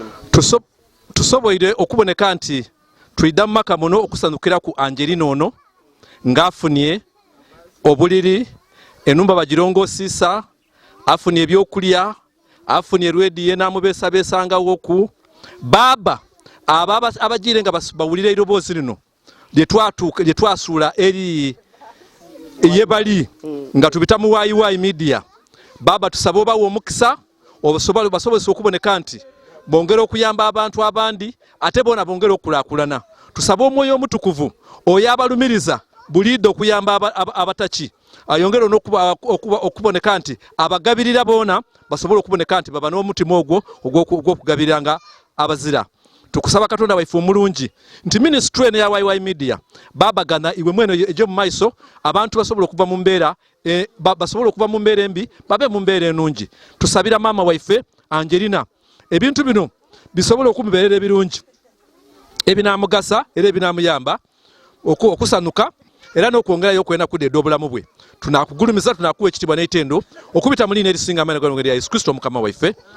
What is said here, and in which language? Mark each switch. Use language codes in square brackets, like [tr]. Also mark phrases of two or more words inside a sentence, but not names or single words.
[xog] Tuso-, tusoboire okuboneka nti tuyida mu maka muno okusanyukira ku Angelina ono, ng'afunye obuliri, ennumba bagirongosiisa, afunye ebyokulya, afunye rwediye n'amubeesabeesangawo ku Baaba, abo aba-, abagiire nga bas-, bawulira eiroboozi lino, lye twatuuka, lye twasuula eri ye bali, nga tubita mu Y Y Media. Baaba, tusabe obawe omukisa, obasobole-, basobozese okuboneka nti bongera okuyamba abantu abandi, ate boona bongera okukulaakulana. Tusabe Omwoyo Omutukuvu, oyo abalumiriza, bulidde okuyamba aba-, aba-, abataki. Ayongere n'okuba-, okuba-, okuboneka nti abagabirira boona basobole okuboneka nti baba n'omutima ogwo ogw'oku-, ogw'okugabirira nga abazira. Tukusaba Katonda waife omulungi nti ministry eno ya Y Y Media, Baaba, gana iwe mwene egy'omu maiso, abantu basobola okuva mu mbeera, eh, ba-, basobola okuva mu mbeera embi, babe mu mbeera ennungi. Tusabira maama waife Angelina, ebintu bino bisobole okumubeerera ebirungi, ebinaamugasa era ebinaamuyamba oku-, okusanuka, era n'okwongerayo okwenda kudda obulamu bwe. Tunakugulumiza, tunakuwa ekitiibwa n'ekitendo, okubita mu liina erisinga amaanyi, nga lya Yesu Kristo Mukama waife.